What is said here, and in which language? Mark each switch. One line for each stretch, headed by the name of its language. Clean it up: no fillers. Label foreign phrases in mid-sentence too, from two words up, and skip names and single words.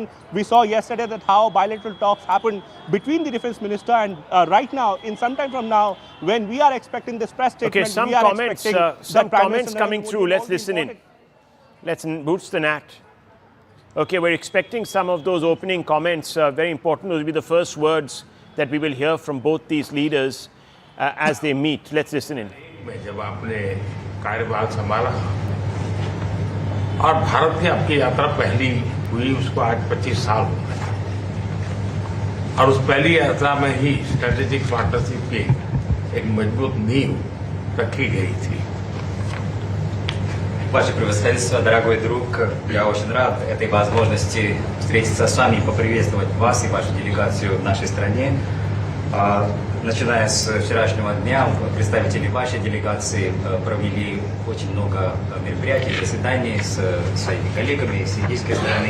English: We saw yesterday that how bilateral talks happened between the defense minister, and right now, in some time from now, when we are expecting this press statement, okay, some comments coming through. Let's listen in. Let's boost the gnat. Okay, we're expecting some of those opening comments. Very important. Those will be the first words that we will hear from both these leaders as they meet. Let's listen in.
Hindi: जब आपने कार्यभार संभाला और भारत की आपकी यात्रा पहली हुई, उसको आज 25 साल हो गए, और उस पहली यात्रा में ही
English: strategic partnership
Hindi: की एक मजबूत नींव रखी गई थी.
Russian: Ваше превосходительство, дорогой друг, я очень рад этой возможности встретиться с вами и поприветствовать вас и вашу делегацию в нашей стране. Начиная с вчерашнего дня, представители вашей делегации провели очень много мероприятий, заседаний с своими коллегами с индийской стороны.